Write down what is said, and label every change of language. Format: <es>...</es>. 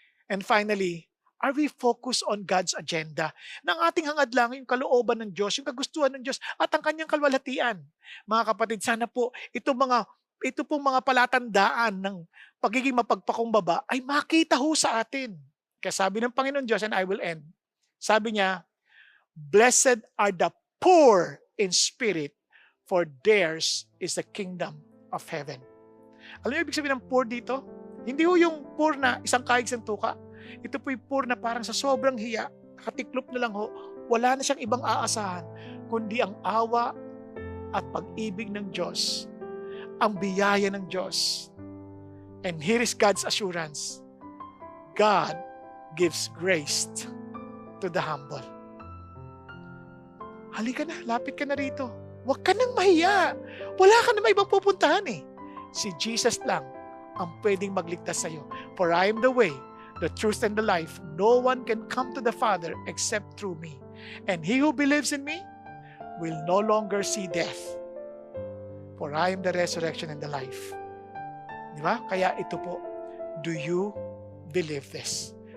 <en>And finally, are we focused on God's agenda?</en> <tl>Na ang ating hangad lang yung kalooban ng Diyos, yung kagustuhan ng Diyos at ang kanyang kalwalhatian. Mga kapatid, sana po ito pong mga palatandaan ng pagiging mapagpakumbaba ay makita ho sa atin. Kaya sabi ng Panginoon Diyos,</tl> <en>and I will end,</en> <tl>sabi niya,</tl> <en>blessed are the poor in spirit, for theirs is the kingdom of heaven.</en> <tl>Alam niyo ibig sabihin ng poor dito? Hindi ho yung poor na isang kahig isang tuka. Ito po yung poor na parang sa sobrang hiya, nakatiklop na lang ho, wala na siyang ibang aasahan, kundi ang awa at pag-ibig ng Diyos, ang biyaya ng Diyos.</tl> <en>And here is God's assurance. God gives grace to the humble.</en> <tl>Halika na, lapit ka na rito. Huwag ka nang mahiya. Wala ka na ibang pupuntahan eh. Si Jesus lang ang pwedeng magligtas sa iyo.</tl> <en>For I am the way, the truth, and the life. No one can come to the Father except through me. And he who believes in me will no longer see death. For I am the resurrection and the life.</en> <tl>Di ba? Kaya ito po,</tl> <en>do you believe this?</en>